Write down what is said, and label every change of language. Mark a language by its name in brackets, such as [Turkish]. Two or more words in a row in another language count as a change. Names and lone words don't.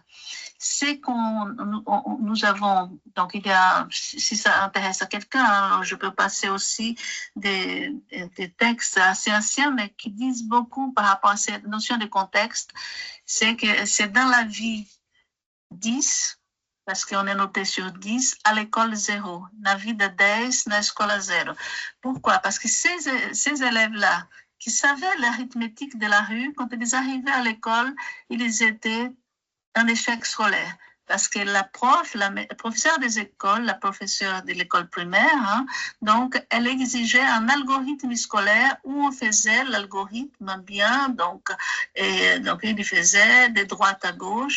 [French] C'est nous avons, donc il y a, si ça intéresse à quelqu'un, je peux passer aussi des textes assez anciens, mais qui disent beaucoup par rapport à cette notion de contexte. C'est que c'est dans la vie 10, parce qu'on est noté sur 10, à l'école 0. [Portuguese] Na vida 10, na escola 0. [French] Pourquoi? Parce que ces élèves-là, qui savaient l'arithmétique de la rue, quand ils arrivaient à l'école, ils étaient en échec scolaire. Parce que la professeure des écoles, la professeure de l'école primaire, hein, donc elle exigeait un algorithme scolaire où on faisait l'algorithme bien, donc ils faisaient de droite à gauche.